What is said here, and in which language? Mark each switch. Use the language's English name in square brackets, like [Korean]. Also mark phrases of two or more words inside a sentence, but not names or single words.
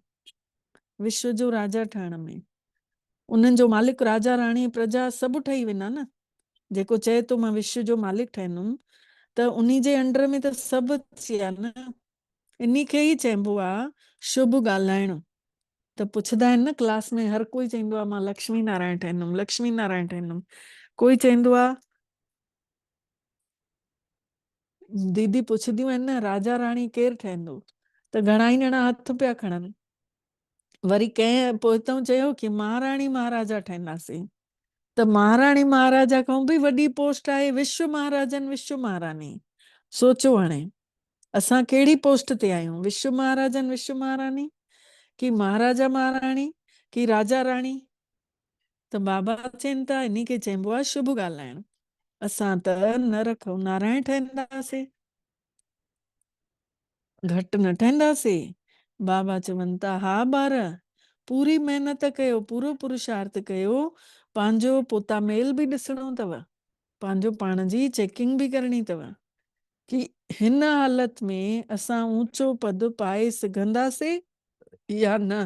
[Sindhi] विश्व जो राजा ठहण में उन्हनि जो मालिक राजा राणी प्रजा सभु ठही वेंदा न। जेको चए थो मां विश्व जो मालिक ठहींदुमि, त उन जे अंडर में त सभु अची विया न। इन खे ई चइबो आहे शुभ ॻाल्हाइणु। त पुछंदा आहिनि न क्लास में, हर कोई चवंदो आहे मां लक्ष्मी नारायण ठहींदुमि, लक्ष्मी नारायण ठहींदुमि। कोई चवंदो आहे, दीदी पुछंदियूं आहिनि न राजा राणी केरु ठहींदो, त घणा ई ॼणा हथ पिया खणनि। वरी कंहिं पोइतऊं चयो कि महाराणी महाराजा ठहींदासीं। त महाराणी महाराजा खां बि वॾी पोस्ट आहे विश्व महाराजन विश्व महारानी। सोचो हाणे असां कहिड़ी पोस्ट ते आहियूं, विश्व महाराजन विश्व महारानी कि महाराजा महाराणी कि राजा राणी। त बाबा चवनि था इन खे चइबो आहे शुभ ॻाल्हाइणु। असां त नर खां नारायण ठहींदासीं, घटि न ठहींदासीं। बाबा चवनि था हा ॿार पूरी महिनत कयो, पूरो पुरुषार्थ कयो, पंहिंजो पोता मेल बि ॾिसणो अथव, पंहिंजो पाण जी चेकिंग बि करणी अथव कि हिन हालत में असां ऊंचो पद पाए सघंदासीं या न।